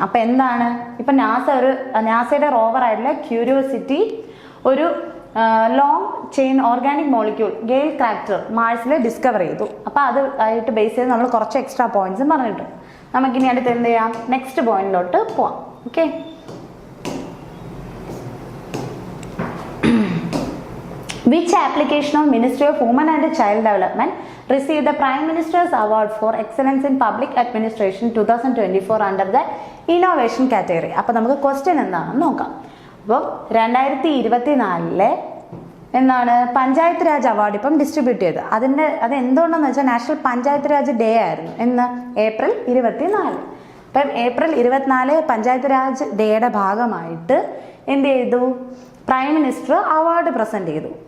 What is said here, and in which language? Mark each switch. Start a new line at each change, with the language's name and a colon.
Malayalam: അപ്പൊ എന്താണ് ഇപ്പൊ നാസയുടെ റോവർ ആയിട്ടുള്ള ക്യൂരിയോസിറ്റി ഒരു long chain organic molecule GAIL crater മാഴ്സിൽ discover ചെയ്തു. അപ്പൊ അത് ആയിട്ട് ബേസ് ചെയ്ത് നമ്മൾ കുറച്ച് എക്സ്ട്രാ പോയിന്റ്സും പറഞ്ഞിട്ടുണ്ട്. നമുക്കിനി അടുത്ത് എന്ത് ചെയ്യാം, നെക്സ്റ്റ് പോയിന്റിലോട്ട് പോവാം.
English: Okay, Which application of Ministry of Women and Child Development received the Prime Minister's Award for Excellence in Public Administration 2024 under the Innovation category?
Malayalam: അപ്പോൾ നമുക്ക് ക്വസ്റ്റ്യൻ എന്താണെന്ന് നോക്കാം. അപ്പോൾ 2024 എന്താണ് പഞ്ചായത്ത് രാജ് അവാർഡ് ഇപ്പം ഡിസ്ട്രിബ്യൂട്ട് ചെയ്ത്. അത് എന്തുകൊണ്ടെന്ന് വെച്ചാൽ നാഷണൽ പഞ്ചായത്ത് രാജ് ഡേ ആയിരുന്നു. എന്ന് April 24. അപ്പം April 24 പഞ്ചായത്ത് രാജ് ഡേയുടെ ഭാഗമായിട്ട് എന്ത് ചെയ്തു, പ്രൈം മിനിസ്റ്റർ അവാർഡ് പ്രസന്റ് ചെയ്തു.